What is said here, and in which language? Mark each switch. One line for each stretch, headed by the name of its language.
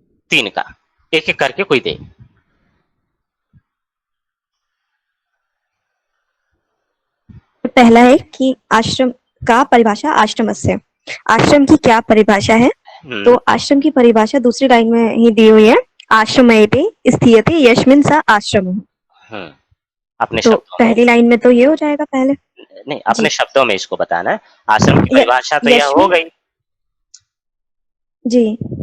Hindi: 3 का एक एक करके कोई दे। पहला है कि आश्रम का परिभाषा आश्रमस्य। आश्रम की क्या परिभाषा है? तो आश्रम की परिभाषा दूसरी लाइन में ही दी हुई है।
Sanskrit: आश्रमयते स्थीयते यस्मिन् स आश्रमः।
Hindi: अपने तो पहली लाइन में तो ये हो जाएगा पहले। नहीं, अपने शब्दों में इसको बताना है। आश्रम की परिभाषा तो यह हो गई जी।